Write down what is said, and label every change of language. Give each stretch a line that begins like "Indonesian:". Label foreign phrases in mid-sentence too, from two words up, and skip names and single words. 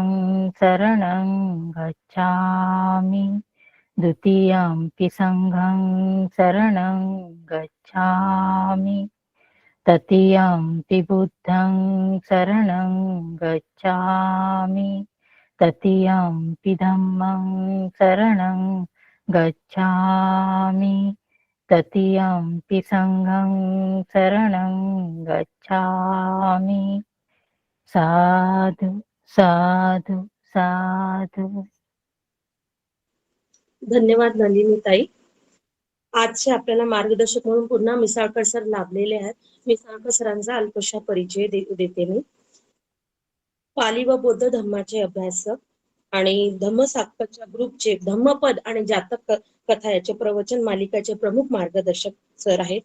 Pali: शरणं गच्छामि, द्वितीयंपि संघं शरणं गच्छामि, तृतीयंपि बुद्धं शरणं गच्छामि, तृतीयंपि धम्मं शरणं गच्छामि, तृतीयंपि संघं शरणं गच्छामि. साधु साधु साधु.
Marathi: धन्यवाद नलिनी ताई. आजचे आपल्याला मार्गदर्शक म्हणून पुन्हा मिसाळकर सर लाभलेले आहेत. मिसाळकर सरांचा अल्पशा परिचय देते मी. पाली व बौद्ध धर्माचे अभ्यासक आणि धम्मसाधकाच्या ग्रुपचे धम्मपद आणि जातक कथा याचे प्रवचन मालिकाचे प्रमुख मार्गदर्शक सर आहेत.